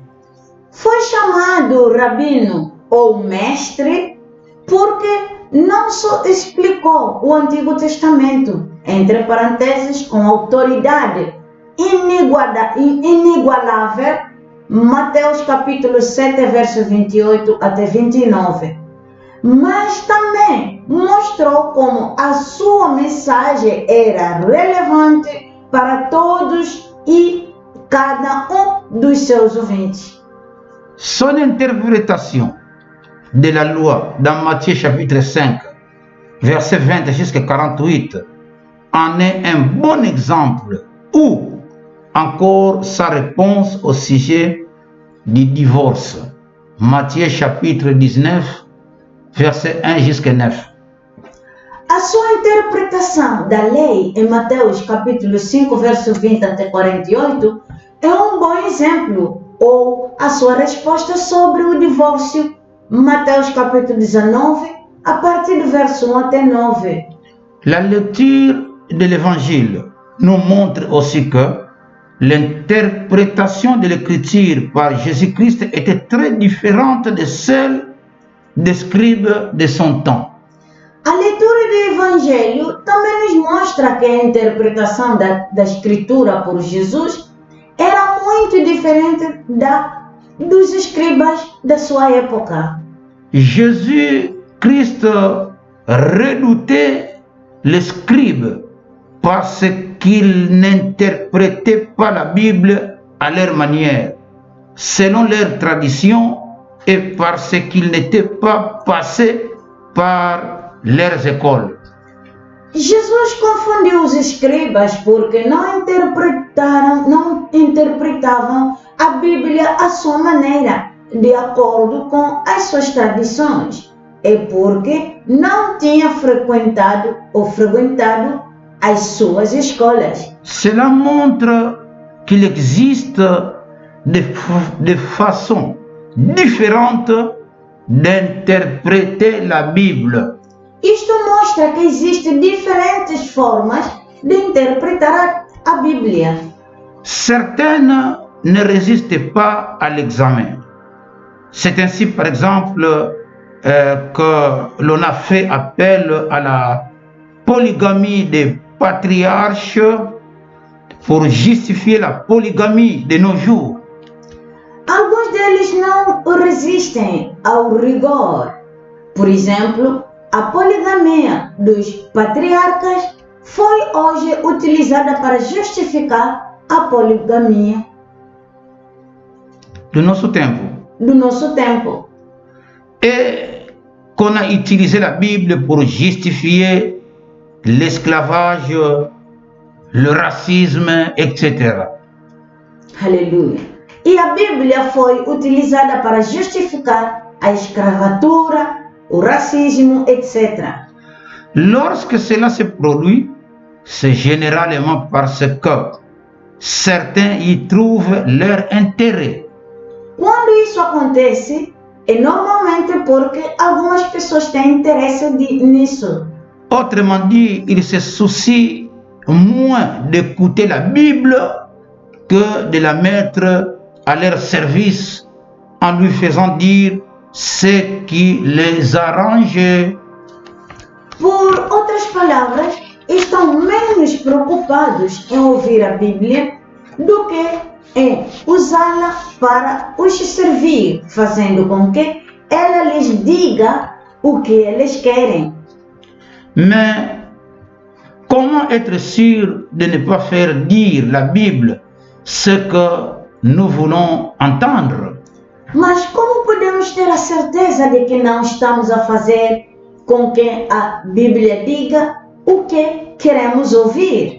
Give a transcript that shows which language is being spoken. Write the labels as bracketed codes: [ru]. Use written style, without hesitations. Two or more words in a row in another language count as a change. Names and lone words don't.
[pt] Foi chamado rabino ou mestre porque não só explicou o Antigo Testamento, entre parênteses, com autoridade inigualável, Mateus capítulo 7, verso 28 até 29, mas também mostrou como a sua mensagem era relevante para todos e cada um dos seus ouvintes. [fr] Son interprétation de la loi dans Matthieu chapitre 5, verset 20 jusqu'à 48, en est un bon exemple, ou encore sa réponse au sujet du divorce. Matthieu chapitre 19, verset 1 jusqu'à 9. [pt] A sua interpretação da lei em Mateus capítulo 5, verso 20 até 48 é um bom exemplo, ou a sua resposta sobre o divórcio, Mateus capítulo 19, a partir do verso 1 até 9. [fr] La lecture de l'évangile nous montre aussi que l'interprétation de l'écriture par Jésus-Christ était très différente de celle des scribes de son temps. [pt] A leitura do Evangelho também nos mostra que a interpretação da Escritura por Jesus era muito diferente dos escribas da sua época. [fr] Jésus-Christ redoutait les scribes parce qu'ils n'interprétaient pas la Bible à leur manière, selon leur tradition, et parce qu'ils n'étaient pas passés par leurs écoles. [pt] Jesus confundiu os escribas porque não interpretavam a Bíblia à sua maneira, de acordo com as suas tradições, e porque não tinha frequentado as suas escolas. [fr] Cela montre qu'il existe des façons différentes d'interpréter la Bible. [pt] Isto mostra que existem diferentes formas de interpretar a Bíblia. [fr] Certaines ne résistent pas à l'examen. C'est ainsi, par exemple, que l'on a fait appel à la polygamie des patriarches pour justifier la polygamie de nos jours. [pt] Alguns deles não resistem ao rigor. Por exemplo, a poligamia dos patriarcas foi hoje utilizada para justificar a poligamia de nosso tempo. [fr] Et qu'on a utilisé la Bible pour justifier l'esclavage, le racisme, etc. [pt] Aleluia. E a Bíblia foi utilizada para justificar a escravatura, o racismo, etc. [fr] Lorsque cela se produit, c'est généralement parce que certains y trouvent leur intérêt. [pt] Quando isso acontece, é normalmente porque algumas pessoas têm interesse nisso. [fr] Autrement dit, ils se soucient moins d'écouter la Bible que de la mettre à leur service en lui faisant dire ce qui les arrange. [pt] Por outras palavras, estão menos preocupados em ouvir a Bíblia do que em usá-la para os servir, fazendo com que ela lhes diga o que eles querem. [fr] Mais comment être sûr de ne pas faire dire la Bible ce que nous voulons entendre? [pt] Mas como podemos ter a certeza de que não estamos a fazer com que a Bíblia diga o que queremos ouvir?